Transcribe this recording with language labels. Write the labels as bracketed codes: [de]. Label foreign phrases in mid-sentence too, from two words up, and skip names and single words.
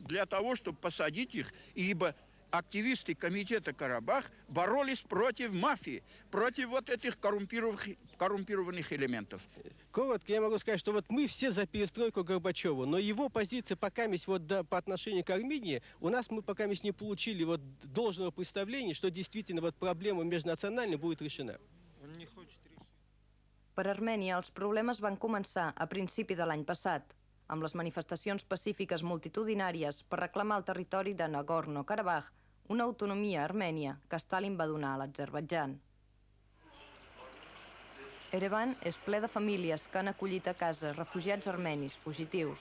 [ru] Для того, чтобы посадить их, ибо активисты комитета Карабах боролись против мафии, против вот этих коррумпированных элементов. Коротко я могу сказать, что вот мы все за перестройку Горбачева, но его позиция пока по отношению к Армении, у нас мы пока не получили вот должного представления, что действительно вот проблема межнациональная будет решена. Он не хочет решить. [ca] Per Armènia, els problemes van començar a principi de l'any passat, amb les manifestacions pacífiques multitudinàries per reclamar el territori de Nagorno-Karabakh, una autonomia armènia que Stalin va donar a l'Azerbaidjan. Erevan és ple de famílies que han acollit a casa refugiats armenis fugitius.